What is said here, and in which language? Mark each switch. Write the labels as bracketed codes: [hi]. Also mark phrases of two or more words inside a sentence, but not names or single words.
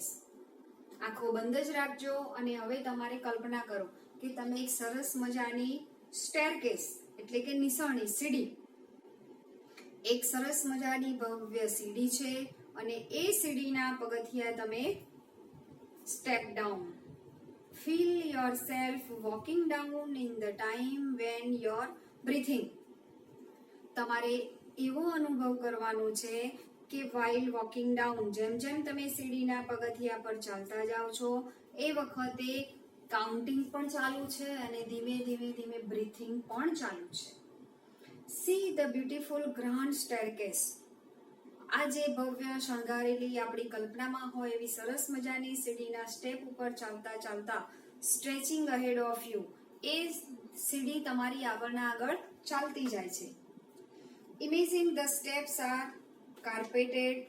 [gu] આંખો બંધ જ રાખજો અને હવે તમારે કલ્પના કરો કે તમે એક સરસ મજાની સ્ટેરકેસ એટલે કે નિસરણી સીડી, એક સરસ મજાની ભવ્ય સીડી છે અને એ સીડીના પગથિયા તમે [en] step down. Feel yourself walking down in the time when you're breathing. [gu] તમારે એવો અનુભવ કરવાનો છે કે [en] while walking down, [gu] જેમ જેમ તમે સીડીના પગથિયા પર ચાલતા જાઓ છો એ વખતે કાઉન્ટિંગ પણ ચાલુ છે અને ધીમે ધીમે ધીમે બ્રીથિંગ પણ ચાલુ છે. [en] See the beautiful grand staircase. [gu] આ જે ભવ્ય શણગારેલી આપણી કલ્પનામાં હોય એવી સરસ મજાની સીડીના સ્ટેપ ઉપર ચાલતા ચાલતા [en] stretching ahead of you, [gu] એ સીડી તમારી આગળના આગળ ચાલતી જાય છે. [en] Imagine the steps are carpeted.